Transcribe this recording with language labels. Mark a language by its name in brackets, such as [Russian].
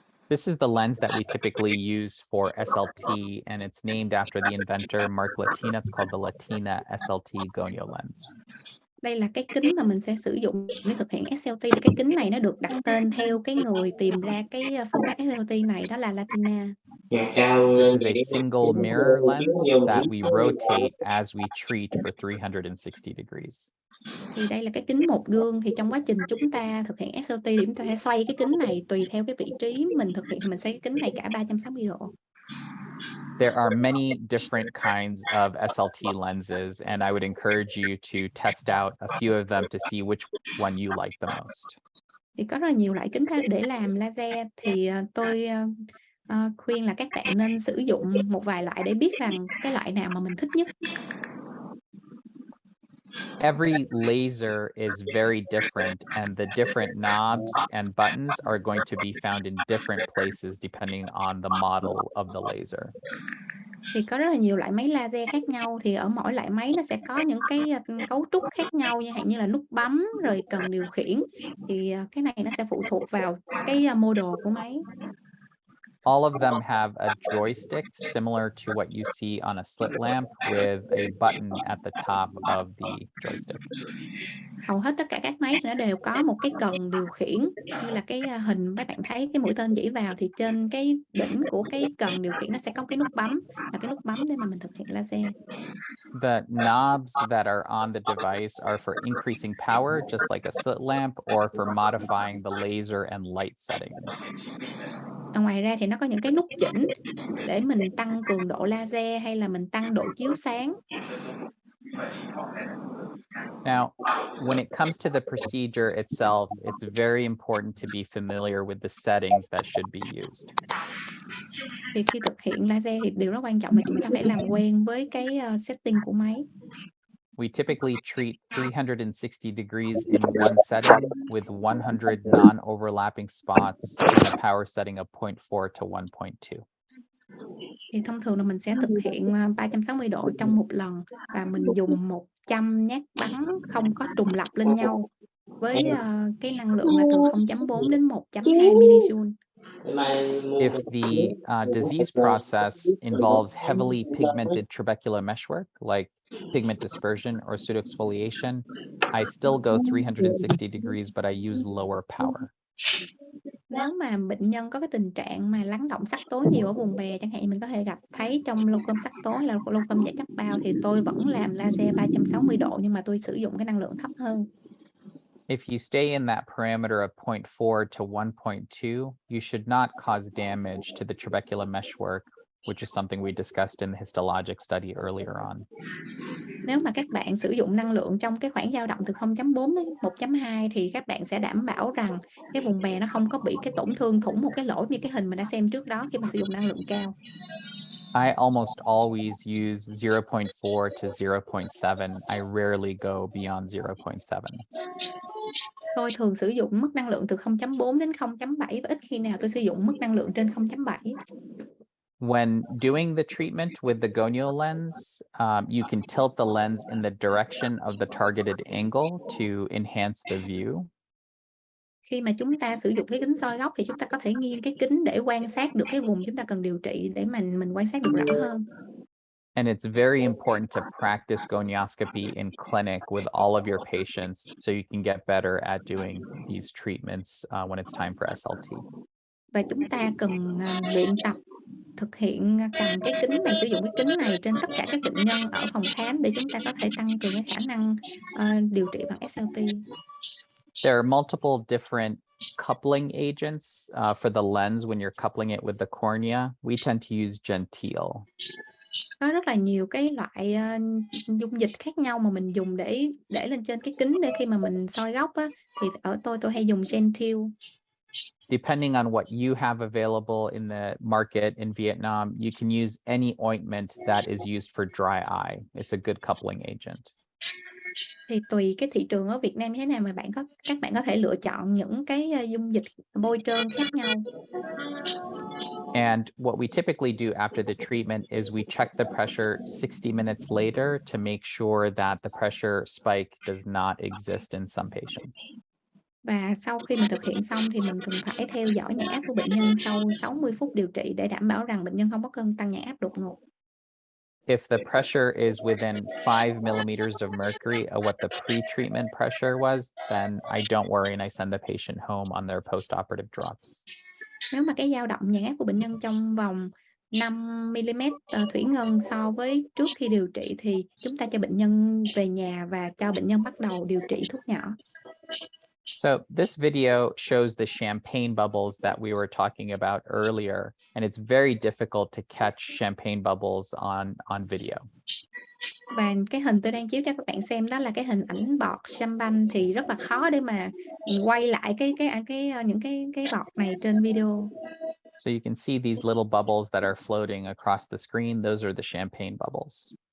[English] This is the lens that we typically use for SLT, and it's named after the inventor Mallk Kahook. It's called the Latina SLT gonio lens. [Vietnamese] Đây là cái kính mà mình sẽ sử dụng để thực hiện SLT, thì cái kính này nó được đặt tên theo cái người tìm ra cái, phương pháp SLT này, đó là Latina. [English] This is a single mirror lens that we rotate as we treat for 360 degrees. [Vietnamese] Thì đây là cái kính một gương, thì trong quá trình chúng ta thực hiện SLT thì chúng ta sẽ xoay cái kính này tùy theo cái vị trí mình thực hiện, mình xoay cái kính này cả 360 độ. [English] There are many different kinds of SLT lenses, and I would encourage you to test out a few of them to see which one you like the most. [Vietnamese] Thì có rất là nhiều loại kính để làm laser, thì tôi khuyên là các bạn nên sử dụng một vài loại để biết rằng cái loại nào mà mình thích nhất. [English] Every laser is very different, and the different knobs and buttons are going to be found in different places depending on the model of the laser. [Vietnamese] Thì có rất là nhiều loại máy laser khác nhau, thì ở mỗi loại máy nó sẽ có những cái, cấu trúc khác nhau, chẳng hạn như là nút bấm, rồi cần điều khiển, thì, cái này nó sẽ phụ thuộc vào cái, model của máy. [English] All of them have a joystick similar to what you see on a slit lamp with a button at the top of the joystick. [Vietnamese] Hầu hết tất cả các máy thì nó đều có một cái cần điều khiển, như là cái, hình mấy bạn thấy cái mũi tên chỉ vào thì trên cái đỉnh của cái cần điều khiển nó sẽ có cái nút bấm, là cái nút bấm để mà mình thực hiện laser. [English] The knobs that are on the device are for increasing power, just like a slit lamp, or for modifying the laser and light settings. [Vietnamese] Ngoài ra thì nó có những cái nút chỉnh để mình tăng cường độ laser hay là mình tăng độ chiếu sáng. [English] Now, when it comes to the procedure itself, it's very important to be familiar with the settings that should be used. [Vietnamese] Thì khi thực hiện laser thì điều rất quan trọng là chúng ta phải làm quen với cái, setting của máy. [English] We typically treat 360 degrees in one setting with 100 non-overlapping spots and a power setting of 0.4 to 1.2. [Vietnamese] Thì thông thường là mình sẽ thực hiện, 360 độ trong một lần và mình dùng 100 nhát bắn không có trùng lặp lên nhau với, cái năng lượng là từ 0.4 đến 1.2 millijoule. [English] If the disease process involves heavily pigmented trabecular meshwork, like pigment dispersion or pseudoexfoliation, I still go 360 degrees, but I use lower power. [Vietnamese] Nếu mà bệnh nhân có cái tình trạng mà lắng đọng sắc tố nhiều ở vùng bè, chẳng hạn mình có thể gặp thấy trong glaucom sắc tố hay là glaucom dạ chắc bao, thì tôi vẫn làm laser 360 độ nhưng mà tôi sử dụng cái năng lượng thấp hơn. [English] If you stay in that parameter of 0.4 to 1.2, you should not cause damage to the trabecular meshwork, which is something we discussed in the histologic study earlier on. [Vietnamese] Nếu mà các bạn sử dụng năng lượng trong cái khoảng dao động từ 0.4 đến 1.2 thì các bạn sẽ đảm bảo rằng cái vùng bè nó không có bị cái tổn thương thủng một cái lỗ như cái hình mình đã xem trước đó khi mà sử dụng năng lượng cao. [English] I almost always use 0.4 to 0.7. I rarely go beyond 0.7. [Vietnamese] Tôi thường sử dụng mức năng lượng từ 0.4 đến 0.7 và ít khi nào tôi sử dụng mức năng lượng trên 0.7. [English] When doing the treatment with the gonio lens, you can tilt the lens in the direction of the targeted angle to enhance the view. [Vietnamese] Khi mà chúng ta sử dụng cái kính soi góc thì chúng ta có thể nghiêng cái kính để quan sát được cái vùng chúng ta cần điều trị để mình quan sát được rõ hơn. [English] And it's very important to practice gonioscopy in clinic with all of your patients so you can get better at doing these treatments when it's time for SLT. [Vietnamese] Và chúng ta cần luyện tập thực hiện cầm cái kính này, sử dụng cái kính này trên tất cả các bệnh nhân ở phòng khám để chúng ta có thể tăng cường cái khả năng điều trị bằng SLT. [English] There are multiple different coupling agents for the lens when you're coupling it with the cornea. We tend to use genteel. [Vietnamese] Có rất là nhiều cái loại dung dịch khác nhau mà mình dùng để lên trên cái kính để khi mà mình soi góc á, thì ở tôi hay dùng genteel. [English] Depending on what you have available in the market in Vietnam, you can use any ointment that is used for dry eye. It's a good coupling agent. [Vietnamese] Thì tùy cái thị trường ở Việt Nam như thế nào mà các bạn có thể lựa chọn những cái dung dịch bôi trơn khác nhau. [English] And what we typically do after the treatment is we check the pressure 60 minutes later to make sure that the pressure spike does not exist in some patients. [Vietnamese] Và sau khi mình thực hiện xong thì mình cần phải theo dõi nhãn áp của bệnh nhân sau 60 phút điều trị để đảm bảo rằng bệnh nhân không có cơn tăng nhãn áp đột ngột. [English] If the pressure is within 5 millimeters of mercury of what the pre-treatment pressure was, then I don't worry and I send the patient home on their post-operative drops. [Vietnamese] Nếu mà cái dao động nhãn áp của bệnh nhân trong vòng 5 mm thủy ngân so với trước khi điều trị thì chúng ta cho bệnh nhân về nhà và cho bệnh nhân bắt đầu điều trị thuốc nhỏ. [English] So this video shows the champagne bubbles that we were talking about earlier, and it's very difficult to catch champagne bubbles on video. [Vietnamese] Và cái hình tôi đang chiếu cho các bạn xem đó là cái hình ảnh bọt champagne, thì rất là khó để mà quay lại những cái bọt này trên video. [English] So you can see these little bubbles that are floating across the screen. Those are the champagne bubbles.